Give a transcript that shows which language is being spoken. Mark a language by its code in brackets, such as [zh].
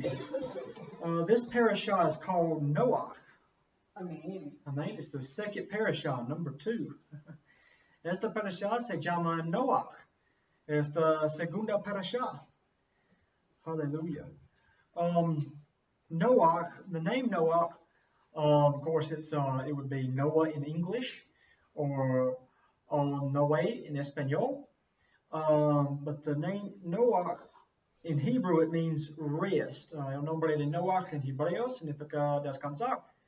[en] This parashah is called Noah. [es] Amén. [en] Amen. It's the second parashah, number 2. [es] Esta parashah se llama Noah. Es la segunda parashah. Hallelujah. [en] Noah, the name Noah, of course, it would be Noah in English or Noé in Espanol. But the name Noah in Hebrew, it means rest. [es] El nombre de Noah en hebreo significa descansar.